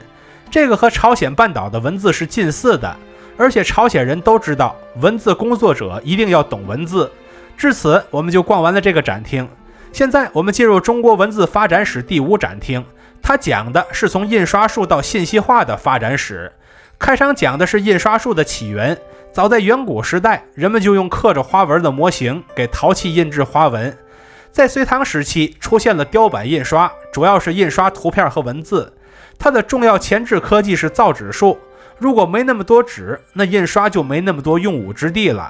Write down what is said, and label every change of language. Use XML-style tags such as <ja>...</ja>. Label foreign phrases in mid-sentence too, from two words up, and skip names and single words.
<zh>這個和朝鮮半島的文字是近似的，而且朝鮮人都知道文字工作者一定要懂文字。至此我們就逛完了這個展廳。現在我們進入中國文字發展史第5展廳，它講的是從印刷術到信息化的發展史。開場講的是印刷術的起源，早在遠古時代，人們就用刻着花紋的模型給陶器印制花紋。在隋唐時期出現了雕版印刷，主要是印刷圖片和文字。它的重要前置科技是造紙術，如果沒那麼多紙，那印刷就沒那麼多用武之地了。</zh>